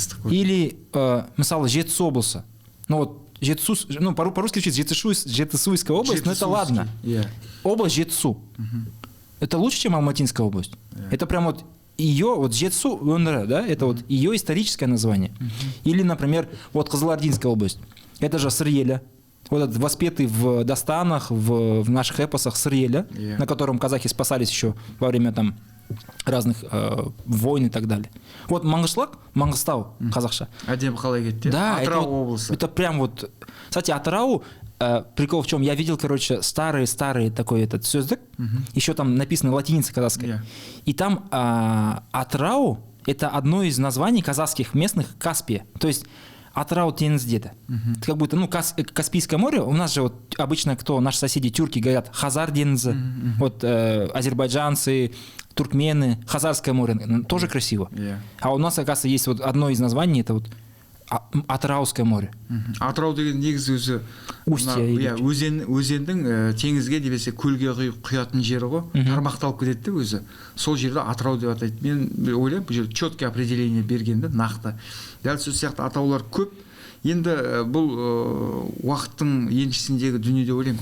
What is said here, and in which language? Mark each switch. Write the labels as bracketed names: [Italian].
[Kazakh] Или, мысалы, Жетісу облысы. [Russian] Ну вот, Жетісу, ну по-русски звучит Жетысуйская область, но это ладно. Область Жетісу. Это лучше, чем Алматинская область. Это прям вот ее, вот Жетісу, да, это вот ее историческое название. Или, например, вот Кызылординская область. Это же сыр елі. Вот этот воспетый в достанах, в наших эпосах сыр елі, на котором казахи спасались еще во время там разных войн и так далее. Вот Маңғышлақ, Маңғыстау, қазақша. [Kazakh] Әдемі қалай кетті? [Russian] Да, [Kazakh] Атырау облысы. [Russian] Это прям вот... Кстати, Атырау, прикол в чем? Я видел, короче, старый такой этот сөздік, еще там написано латиницей казахской. И там Атырау — это одно из названий казахских местных Каспия. То есть [Kazakh] Атырау теңіз деді. [Russian] Это как будто, Каспийское море, у нас же вот обычно наши соседи тюрки говорят Хазар теңізі, вот азербайджанцы, туркмены, Хазарское море, тоже красиво. А у нас, оказывается, есть вот одно из названий, это вот Атырауское море. [Kazakh] Атырау деген негізі өзі өзендің теңізге немесе көлге құятын жері ғой, тармақталып кетеді де өзі. Сол жерді Атырау деп атайды. Мен ойлаймын, бұл жерде [Russian] четкий определение [Kazakh] берген де, нақты. Дәл сол сияқты атаулар көп. Енді бұл уақыттың еншісіндегі дүние деп ойлаймын.